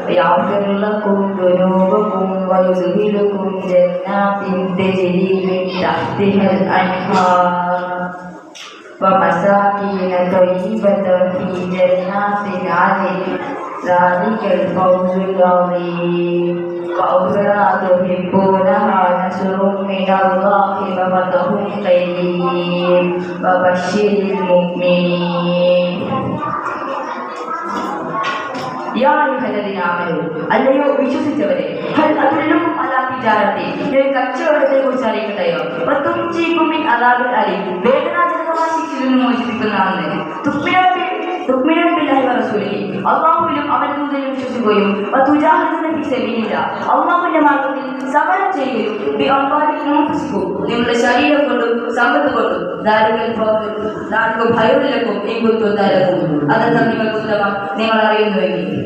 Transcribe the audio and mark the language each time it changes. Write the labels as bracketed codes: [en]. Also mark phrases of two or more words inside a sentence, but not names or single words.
[ar] يغفر لكم ذنوبكم ويدخلكم جنات تجري من تحتها الأنهار ومساكن طيبة في جنات عدن ذلك الفوز العظيم. وأخرى تحبونها نصر من الله وفتح قريب وبشر المؤمنين. [ml] അല്ലയോ വിശ്വസിച്ചവരെ, കച്ചവടത്തെ കുറിച്ച് അറിയിക്കട്ടെയോ? വേദനാജനകമായ ശിക്ഷയിൽ നിന്ന് മോചിപ്പിക്കുന്നതാണ്. അള്ളാഹുവിലും അവന്റെ ദൂതനിലും വിശ്വസിക്കുകയും അള്ളാഹുവിന്റെ മാർഗത്തിൽ സമരം ചെയ്യുകയും നിങ്ങളുടെ ശരീരം കൊണ്ടും സമ്പത്ത് കൊണ്ടും അതെന്താ നിങ്ങൾക്ക് ഉത്തമം നിങ്ങൾ അറിയുന്നുവെങ്കിൽ.